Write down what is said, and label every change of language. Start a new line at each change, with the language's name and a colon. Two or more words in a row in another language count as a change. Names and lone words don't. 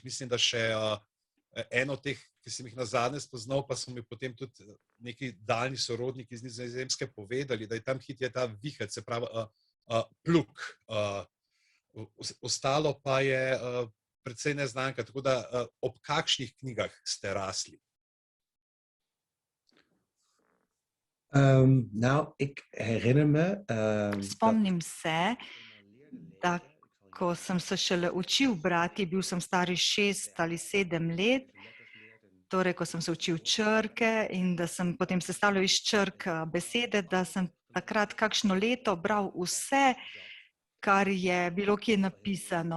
Slovenian: Mislim, da še eno od teh, ki sem jih nazadnje spoznal, pa so mi potem tudi neki daljni sorodniki iz Nizozemske povedali, da je tam hit je ta vihec, se pravi pluk. Ostalo pa je precej neznanka, tako da ob kakšnih knjigah ste rasli?
Dutch: Ik herinner me...
Slovenian: Spomnim se, da ko sem se šele učil brati, bil sem star 6 ali 7 let, torej ko sem se učil črke in da sem potem sestavljal iz črk besede, da sem takrat kakšno leto bral vse, kar je bilo kje napisano.